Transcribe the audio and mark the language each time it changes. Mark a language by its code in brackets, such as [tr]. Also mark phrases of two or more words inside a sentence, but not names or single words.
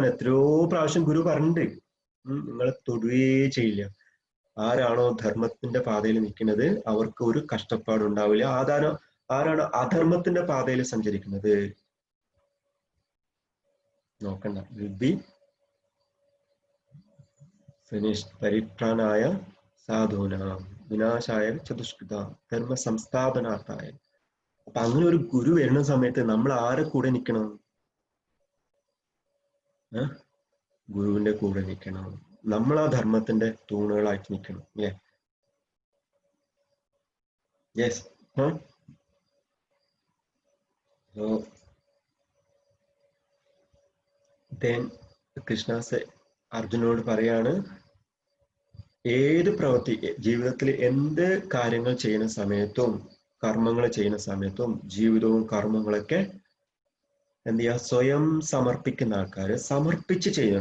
[ml] എത്രയോ പ്രാവശ്യം ഗുരു പറഞ്ഞിട്ടുണ്ട്, നിങ്ങളെ തൊടുകയേ ചെയ്യില്ല. ആരാണോ ധർമ്മത്തിന്റെ പാതയിൽ നിൽക്കുന്നത് അവർക്ക് ഒരു കഷ്ടപ്പാടും ഉണ്ടാവില്ല. ആരാണോ അധർമ്മത്തിന്റെ പാതയിൽ സഞ്ചരിക്കുന്നത് നോക്കണ്ട, [en] will be finished. [sa] പരിത്രാണായ സാധൂനാം വിനാശായ ചതുഷ്കൃത ധർമ്മ സംസ്ഥാപനാർത്ഥായ. [ml] അപ്പൊ അങ്ങനെ ഒരു ഗുരു വരുന്ന സമയത്ത് നമ്മൾ ആരെ കൂടെ നിൽക്കണം? ഗുരുവിന്റെ കൂടെ നിൽക്കണം. നമ്മൾ ആ ധർമ്മത്തിന്റെ തൂണുകളായിട്ട് നിൽക്കണം. യെസ്. കൃഷ്ണ അർജുനോട് പറയാണ്, ഏത് പ്രവൃത്തി ജീവിതത്തിൽ എന്ത് കാര്യങ്ങൾ ചെയ്യുന്ന സമയത്തും, കർമ്മങ്ങൾ ചെയ്യുന്ന സമയത്തും, ജീവിതവും കർമ്മങ്ങളൊക്കെ എന്ത് ചെയ്യുക, സ്വയം സമർപ്പിക്കുന്ന ആൾക്കാര് സമർപ്പിച്ച് ചെയ്യണം.